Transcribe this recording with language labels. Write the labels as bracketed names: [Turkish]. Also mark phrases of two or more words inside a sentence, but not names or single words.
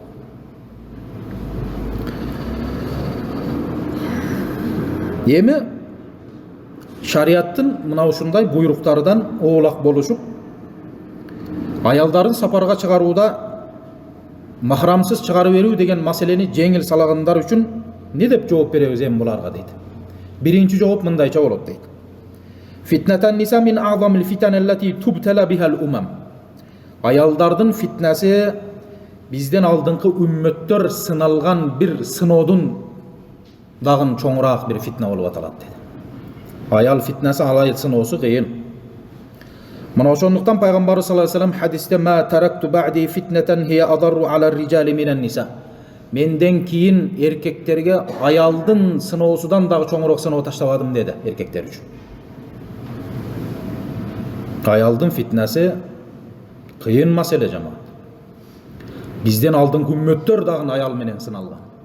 [Kyrgyz] Эми шариаттын мына ушундай буйруктардан оолак болушуп, аялдарын сапарга чыгарууда махрамсыз чыгарып берүү деген маселени жеңил салгандар үчүн не деп жооп беребиз эми буларга дейт. Биринчи жооп мындайча болот дейт. [Arabic] فتنة النساء من أعظم الفتن التي تبتلى بها الأمم. [Kyrgyz] Аялдардын фитнеси бизден алдыңкы үммөттөр сыналган бир сыноодун дагы чоңураак бир фитна болуп аталат дейт. Аял фитнеси, аял сыноосу кыйын. Мына ошондуктан пайгамбарыбыз [Arabic] صلى الله عليه وسلم [Kyrgyz] хадисте [Arabic] ما تركت بعدي فتنة هي أضر على الرجال من النساء. [Kyrgyz] Менден кийин эркектерге аялдын сыноосудан дагы чоңураак сыноо таштабадым деди эркектер үчүн. Аялдын фитнеси кыйын маселе жамаат. Бизден алдыңкы үммөттөр дагы аял менен сыналган.